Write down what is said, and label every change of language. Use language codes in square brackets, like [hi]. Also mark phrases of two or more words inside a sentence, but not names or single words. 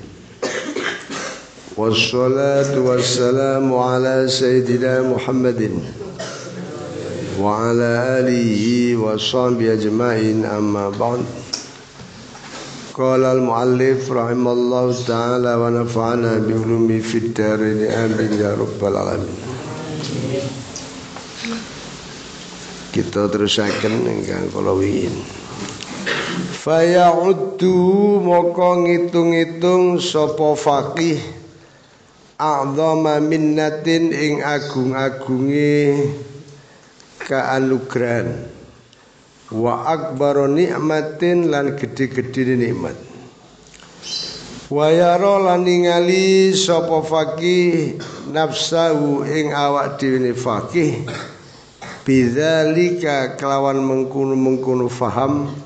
[ar] والصلاة والسلام على سيدنا محمد وعلى آله وصحبه أجمعين أما بعد قال المؤلف رحمه الله تعالى ونفعنا بعلومه في الدارين آمين يا رب العالمين. [jv] Kita terusaken ingkang kala wingi. Faya'uddu moko ngitung-ngitung sapa [ar] فقيه أعظم منة [jv] ing agung-agunge kaanugrahan [ar] وأكبر نعمة [jv] lan gede-gede nikmat [ar] ويرى [jv] lan ningali sapa [ar] فقيه نفسه [jv] ing awak dhewe [ar] فقيه بذلك [jv] kelawan mengkono faham